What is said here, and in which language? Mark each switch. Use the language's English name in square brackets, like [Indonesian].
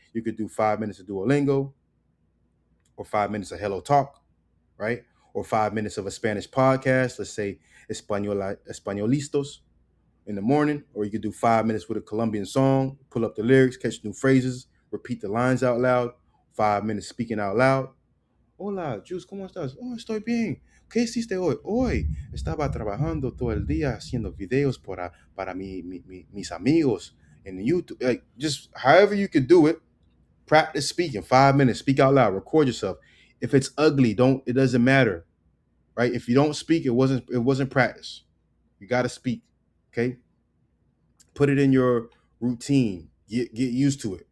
[English] You could do 5 minutes of Duolingo, or 5 minutes of Hello Talk, right? Or 5 minutes of a Spanish podcast. Let's say Españolistos in the morning. Or you could do 5 minutes with a Colombian song, pull up the lyrics, catch new phrases, repeat the lines out loud, 5 minutes speaking out loud. [Spanish] Hola, Jules, ¿cómo estás? Oh, estoy bien. ¿Qué hiciste hoy? Hoy estaba trabajando todo el día haciendo videos para mis amigos [English] and you like just however you could do it. Practice speaking 5 minutes. Speak out loud. Record yourself. If it's ugly, don't. It doesn't matter, right? If you don't speak, it wasn't practice. You got to speak. Okay. Put it in your routine. Get used to it.